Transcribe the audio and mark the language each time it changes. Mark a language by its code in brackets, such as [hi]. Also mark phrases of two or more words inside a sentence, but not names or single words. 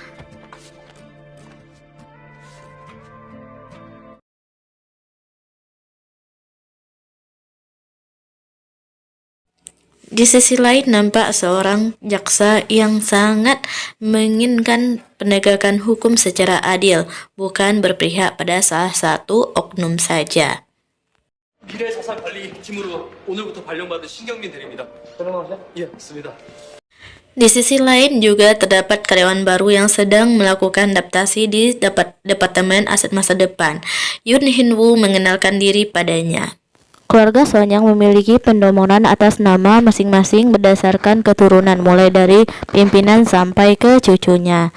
[id] Di sisi lain nampak seorang jaksa yang sangat menginginkan penegakan hukum secara adil, bukan berpihak pada salah satu oknum saja. [ko] 미래자산관리팀으로 오늘부터 발령받은 신경민 대리입니다. 들어가세요? 예, 맞습니다. [id] Di sisi lain juga terdapat karyawan baru yang sedang melakukan adaptasi di Departemen Aset Masa Depan. Yoon Hin Woo mengenalkan diri padanya. Keluarga Sonyang memiliki pendomonan atas nama masing-masing berdasarkan keturunan mulai dari pimpinan sampai ke cucunya.